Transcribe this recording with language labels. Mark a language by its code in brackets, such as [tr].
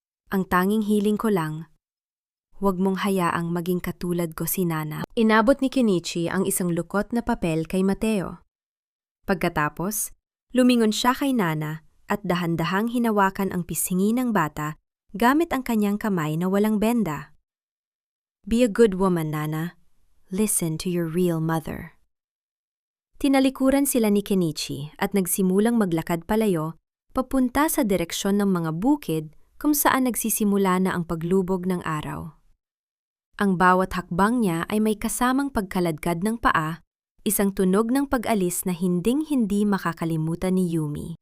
[tl] Ang tanging hiling ko lang, huwag mong hayaang maging katulad ko si Nana. Inabot ni Kenichi ang isang lukot na papel kay Mateo. Pagkatapos, lumingon siya kay Nana at dahan-dahang hinawakan ang pisngi ng bata gamit ang kanyang kamay na walang benda. [en] Be a good woman, Nana. Listen to your real mother. [tl] Tinalikuran sila ni Kenichi at nagsimulang maglakad palayo papunta sa direksyon ng mga bukid kung saan nagsisimula na ang paglubog ng araw. Ang bawat hakbang niya ay may kasamang pagkaladkad ng paa, isang tunog ng pag-alis na hinding-hindi makakalimutan ni Yumi.